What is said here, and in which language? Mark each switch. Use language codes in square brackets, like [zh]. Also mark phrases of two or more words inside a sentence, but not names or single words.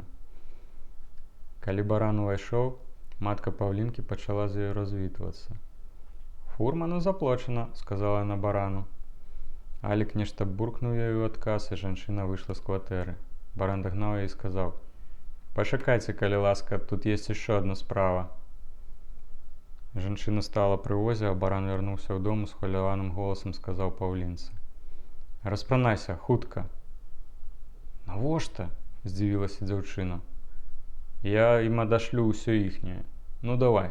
[be] Калі баран увайшоў, матка паўлінкі пачала з ёю развітвацца. «Фурману заплачана», – сказала яна барану. Алік нешта буркнуў ёй у адказ, і жанчына выйшла з кватэры. Баран дагнаў яе і сказаў: «Пачакайце, калі ласка, тут [ru] есть еще одна [be] справа». Жанчына стала пры возе, а баран вярнуўся ў дом, схваляваным голасам сказаў паўлінцы: «Распранайся, хутка». «Навошта?» – здзівілася дзяўчына. «Я ім адашлю ўсё іхняе. Ну давай».